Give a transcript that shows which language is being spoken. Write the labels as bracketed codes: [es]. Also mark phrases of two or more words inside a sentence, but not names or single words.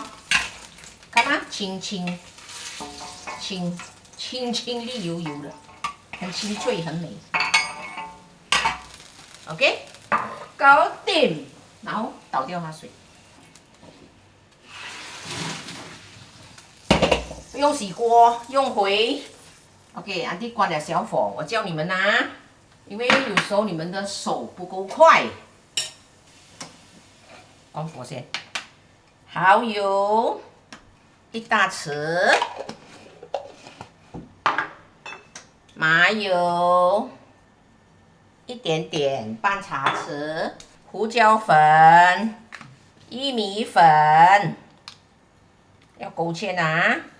[zh] 看啊，清清綠油油的，很清脆，很美。OK， 搞定，然後倒掉它水，不用洗鍋，用回。OK，安迪關了小火，我教你們啊，因為有時候你們的手不夠快。關火先， 蠔油1大匙，麻油1點點半茶匙，胡椒粉、薏米粉，要勾芡啊。